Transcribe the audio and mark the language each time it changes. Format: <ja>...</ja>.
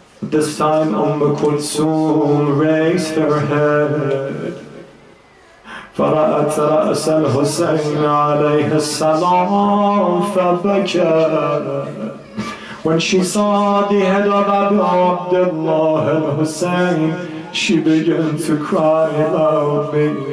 <en>But this time Kulthum raised her head.</en> <ar>فرأت رأس الحسين عليه السلام فبكى.</ar> <en>When she saw the head of Abu Abdullah al-Hussein, she began to cry loudly.</en>